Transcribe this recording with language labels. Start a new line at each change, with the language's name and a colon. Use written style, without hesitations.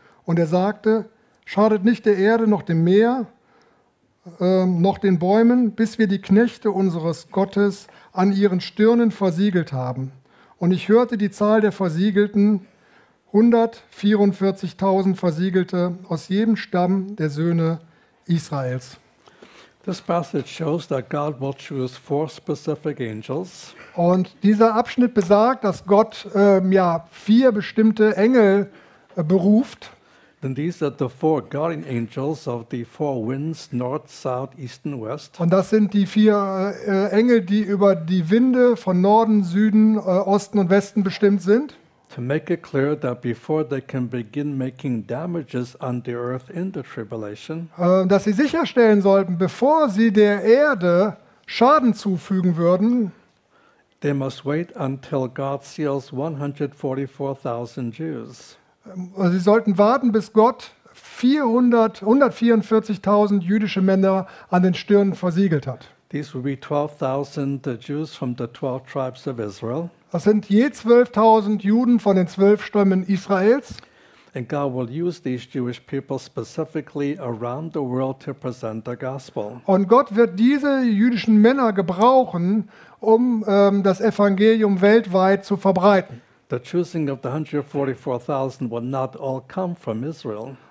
German: Und er sagte, schadet nicht der Erde noch dem Meer, noch den Bäumen, bis wir die Knechte unseres Gottes an ihren Stirnen versiegelt haben. Und ich hörte die Zahl der Versiegelten, 144.000 Versiegelte aus jedem Stamm der Söhne Israels.
English: This passage shows that God will choose four specific angels.
German: Und dieser Abschnitt besagt, dass Gott vier bestimmte Engel beruft.
English: Then these are the four guardian angels of the four winds, north, south, east and west.
German: Und das sind die vier Engel, die über die Winde von Norden, Süden, Osten und Westen bestimmt sind.
English: To make it clear that before they can begin making damages on the earth in the tribulation,
German: dass sie sicherstellen sollten, bevor sie der Erde Schaden zufügen würden,
English: they must wait until God seals 144,000 Jews.
German: Sie sollten warten, bis Gott 144,000 jüdische Männer an den Stirnen versiegelt hat.
English: These will be 12,000 Jews from the 12 tribes of Israel.
German: Das sind je 12.000 Juden von den 12 Stämmen Israels.
English: And God will use these Jewish people specifically around the world to present the gospel.
German: Und Gott wird diese jüdischen Männer gebrauchen, um das Evangelium weltweit zu verbreiten.
English: The choosing of the 144,000 will not all come from Israel.